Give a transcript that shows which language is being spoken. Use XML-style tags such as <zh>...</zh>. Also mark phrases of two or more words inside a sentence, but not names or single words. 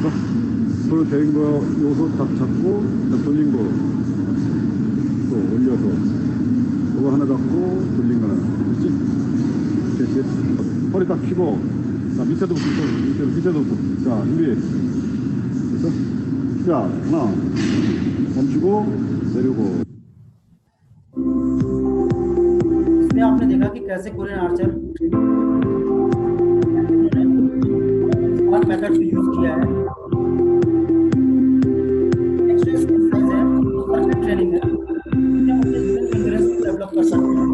<ko>서로 된 거 요소 딱 잡고 딱 돌린 거 또 올려서 이거 하나 잡고 돌린 거 하나. 그렇지? 됐지? 허리 딱 펴고 자 밑에도부터 밑에도부터 자 준비 됐어? 자 하나 멈추고 내리고.</ko> <hi>इसमें आपने देखा कि कैसे</hi> <en>Korean archer method</en> <hi>को यूज किया है।</hi> <en>next exercise</en> <hi>है</hi> <en>circuit training</en> <hi>है, इसमें हम अपने एंड्योरेंस को डेवलप कर सकते हैं।</hi>